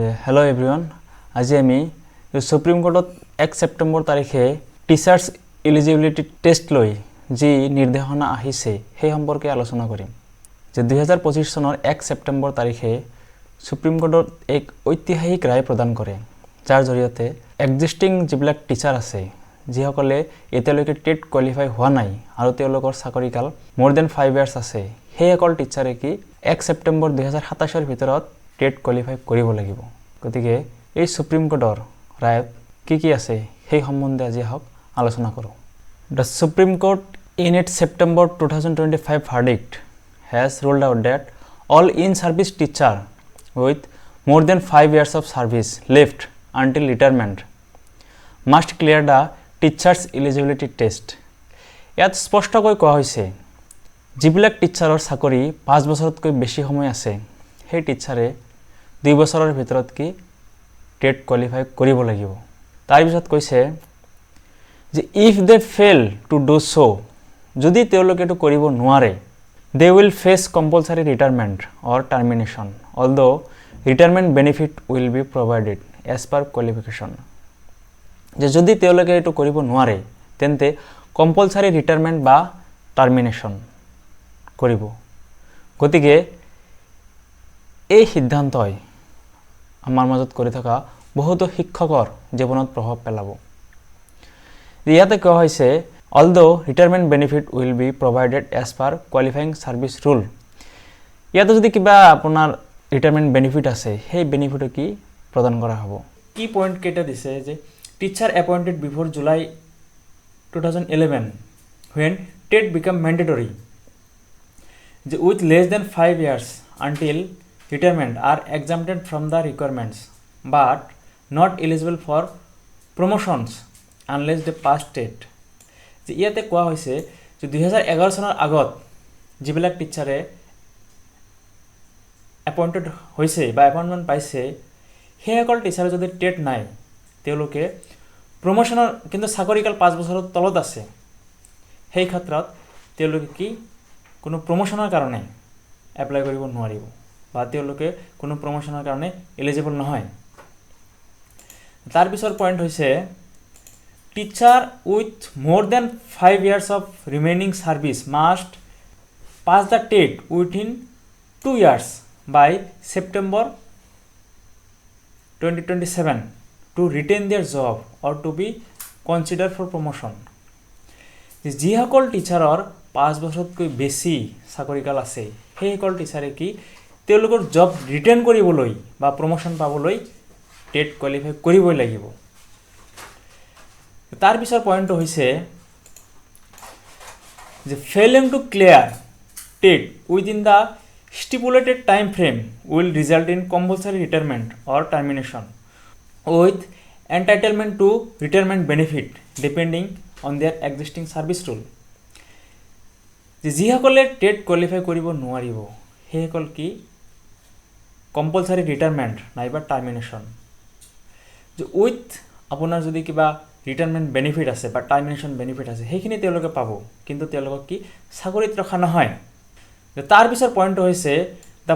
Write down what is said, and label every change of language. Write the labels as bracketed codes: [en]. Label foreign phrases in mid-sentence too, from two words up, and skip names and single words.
[en] hello everyone [as] আজ আমি সুপ্ৰিম কোৰ্টত 1 ছেপ্টেম্বৰ তাৰিখে [en] teachers eligibility test [as] লৈ যি নিৰ্দেশনা আহিছে সেই সম্পর্কে আলোচনা কৰিম যে 2025 চনৰ 1 সেপ্টেম্বৰ তাৰিখে সুপ্ৰিম কোৰ্টত এক ঐতিহাসিক ৰায় প্ৰদান কৰে যাৰ জৰিয়তে এক্সিস্টিং যিবিলাক টিচাৰ আছে যিসকলে এতিয়ালৈকে [en] TET qualify [as] হোৱা নাই আৰু তেওঁলোকৰ চাকৰিকাল [en] more than 5 years [as] আছে সেই অকল টিচাৰে কি 1 সেপ্টেম্বৰ 2027 ৰ ভিতৰত [en] TET qualify [as] কৰিব লাগিব গতিকে এই সুপ্ৰিম কোৰ্টৰ ৰায়ত কি আছে সেই সম্বন্ধে আজি হক আলোচনা কৰো [en] The Supreme Court in its September 2025 verdict has ruled out that all in-service teacher with more than 5 years of service left until retirement must clear the teachers eligibility test. [as] ইয়াত স্পষ্টকৈ কোৱা হৈছে যিবিলাক টিচাৰৰ চাকৰি 5 বছৰতকৈ বেছি সময় আছে সেই টিচাৰে 2 বছৰৰ ভিতৰত কি [en] TET qualify [as] কৰিব লাগিব তাৰ পিছত কৈছে [en] যে if they fail to do so [as] যদি তেওঁলোকে এটো কৰিব নোৱাৰে [en] they will face compulsory retirement or termination although retirement benefit will be provided as per qualification [as] যে যদি তেওঁলোকে এটো কৰিব নোৱাৰে তেন্তে [en] compulsory retirement বা termination [as] কৰিব গতিকে এই সিদ্ধান্তই আমাৰ মাজত কৰি থকা বহুত শিক্ষকৰ জীৱনত প্ৰভাৱ পেলাব ইয়াতে কোৱা হৈছে [en] although retirement benefit will be provided as per qualifying service rule [as] ইয়াতে যদি কিবা আপোনাৰ [en] retirement benefit [as] আছে সেই বেনিফিট কি প্ৰদান কৰা হ'ব কি পইণ্ট কেটা দিছে যে [en] teacher appointed before July 2011 when TET become mandatory with less than 5 years until retirement are exempted from the requirements but not eligible for promotions unless they pass TET [as] যে ইয়াতে কোৱা হৈছে যে 2011 চনৰ আগত যিবিলাক টিচাৰে এপইন্টেড হৈছে বা এপইন্টমেন্ট পাইছে সেই অকল টিচাৰ যদি টেট নাই তেওঁলোকে প্ৰমোশনৰ কিন্তু চাকৰিকাল 5 বছৰৰ তলত আছে সেই ক্ষেত্ৰত তেওঁলোকে কি কোনো প্ৰমোশনৰ কাৰণে এপ্লাই কৰিব নোৱাৰিব বা তেওঁলোকে কোনো প্ৰমোশনৰ কাৰণে এলিজিবল নহয় তাৰ পিছৰ পইণ্ট হৈছে [en] teacher with more than 5 years of remaining service must pass the TET within 2 years by September [as] 2027 [en] to retain their job or to be considered for promotion [as] যিসকল টিচাৰৰ 5 বছৰতকৈ বেছি চাকৰিকাল আছে সেইসকল টিচাৰে কি তেওঁলোকৰ [en] job retain [as] কৰিবলৈ বা প্ৰমোশন পাবলৈ [en] TET qualify [as] কৰিবই লাগিব তাৰ পিছৰ পইণ্টটো হৈছে [en] যে failing to clear TET within the stipulated time frame will result in compulsory retirement or termination with entitlement to retirement benefit depending on their existing service rule [as] যিসকলে [en] TET qualify [as] কৰিব নোৱাৰিব সেইসকল কি [en] compulsory retirement [as] নাইবা termination যে উইথ আপোনাৰ যদি কিবা [en] retirement benefit [as] আছে বা [en] termination benefit [as] আছে সেইখিনি তেওঁলোকে পাব কিন্তু তেওঁলোকক কি চাকৰিত ৰখা নহয় তাৰ পিছৰ পইণ্ট হৈছে the